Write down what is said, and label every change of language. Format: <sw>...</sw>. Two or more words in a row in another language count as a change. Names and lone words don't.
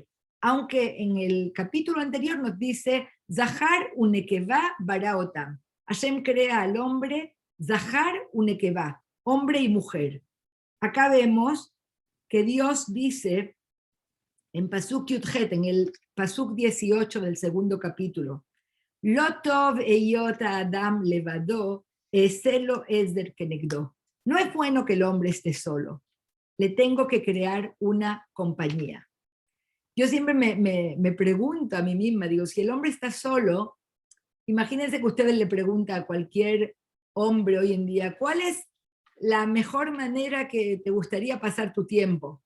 <es>Aunque en el capítulo anterior nos dice,</es> <he>זכר ונקבה בראם.</he> <es>Hashem crea al hombre,</es> <he>זכר ונקבה,</he> <es>hombre y mujer. Acá vemos que Dios dice, en</es> <he>פסוק יוד חית,</he> <es>en el Pasuk 18 del segundo capítulo,</es> <he>לא טוב היות האדם לבדו אעשה לו עזר כנגדו.</he> <es>No es bueno que el hombre esté solo. Le tengo que crear una compañía. Yo siempre me pregunto a mí misma, digo, si el hombre está solo, imagínense que ustedes le preguntan a cualquier hombre hoy en día, ¿cuál es la mejor manera que te gustaría pasar tu tiempo?</es>